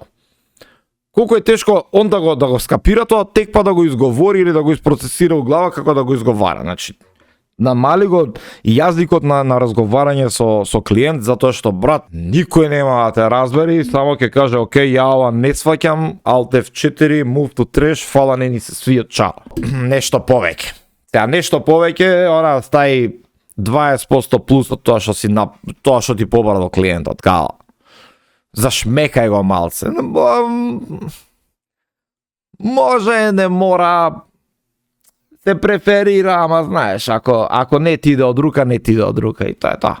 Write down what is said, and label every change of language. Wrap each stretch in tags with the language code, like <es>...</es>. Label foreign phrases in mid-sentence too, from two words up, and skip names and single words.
<mk>Колку е тешко он да го скапира тоа, тек па да го изговори или да го isпроцесира у глава како да го изговара. Значи, намали го јазикот на разговарање со клиент, затоа што, брат, никој нема да те разбери, само ќе каже, окей, ја ова не сваќам,</mk> <en>Alt F4, move to trash,</en> <mk>фала, не ни се свија, чао. Нешто повеќе. Сега, нешто повеќе, она стаи 20% плюс од тоа што ти побара до клиентот, као. Зашмекај го малце. Може, не мора, се преферира, ама знаеш, ако не ти иде од рука, не ти иде од рука и тоа е тоа.</mk>